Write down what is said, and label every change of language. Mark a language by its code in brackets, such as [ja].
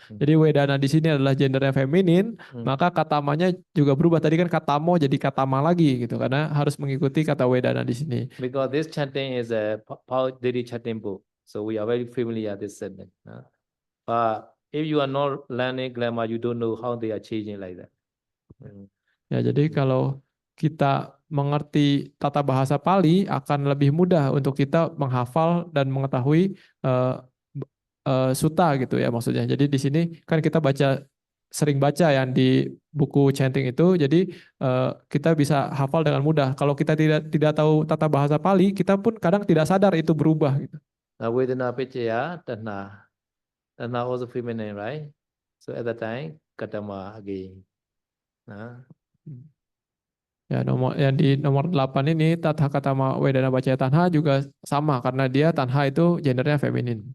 [id] Jadi wedana di sini adalah gendernya feminin, maka katamanya juga berubah. Tadi kan katamo jadi katama lagi gitu karena harus mengikuti kata wedana di sini. [en] Because this chanting is a daily chanting book, so we are very familiar with this sentence. But if you are not learning grammar, you don't know how they are changing like that. [id] Ya, jadi kalau kita mengerti tata bahasa Pali akan lebih mudah untuk kita menghafal dan mengetahui sutta gitu ya maksudnya. Jadi di sini kan kita sering baca yang di buku chanting itu, jadi kita bisa hafal dengan mudah. Kalau kita tidak tahu tata bahasa Pali, kita pun kadang tidak sadar itu berubah gitu. [en] Now vedana pecaya tanha also feminine, right? So at that time katama again. [id] Ya, yang di nomor 8 ini tatha katama wedana pacaya tanha juga sama karena dia tanha itu gendernya feminin.